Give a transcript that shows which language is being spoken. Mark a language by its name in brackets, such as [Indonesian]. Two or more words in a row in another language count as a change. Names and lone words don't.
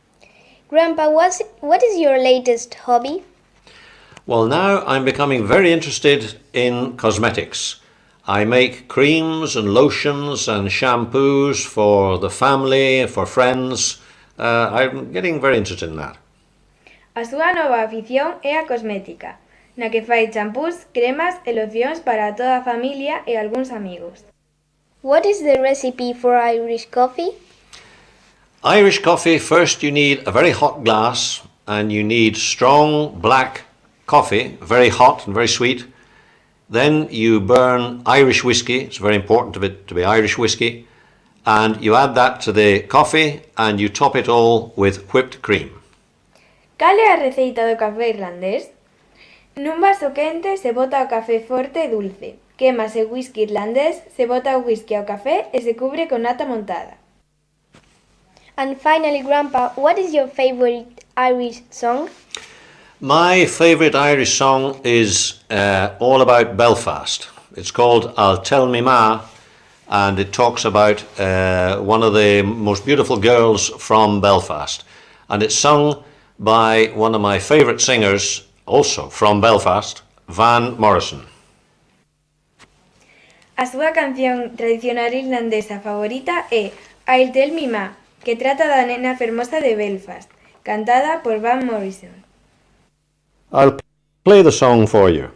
[English] Grandpa, what is your latest hobby? Well, now I'm becoming very interested in cosmetics. I make creams and lotions and shampoos for the family, for friends. I'm getting very interested in that. [Galician] A súa nova afición é a cosmética, na que fai champús, cremas e locións para toda a familia e algúns amigos. [English] What is the recipe for Irish coffee? Irish coffee, first you need a very hot glass and you need strong black coffee, very hot and very sweet. Then you burn Irish whiskey, it's very important to be Irish whiskey, and you add that to the coffee and you top it all with whipped cream. [Galician] Cal é a receita do café irlandés? Nun vaso quente se bota o café forte e dulce, quémase o whisky irlandés, se bota o whisky ao café e se cubre con nata montada. [English] And finally, Grandpa, what is your favorite Irish song? My favourite Irish song is all about Belfast. It's called I'll Tell Me Ma, and it talks about one of the most beautiful girls from Belfast. And it's sung by one of my favourite singers, also from Belfast, Van Morrison. [Galician] A súa canción tradicional irlandesa favorita é I'll Tell Me Ma, que trata da nena fermosa de Belfast, cantada por Van Morrison. [English] I'll play the song for you.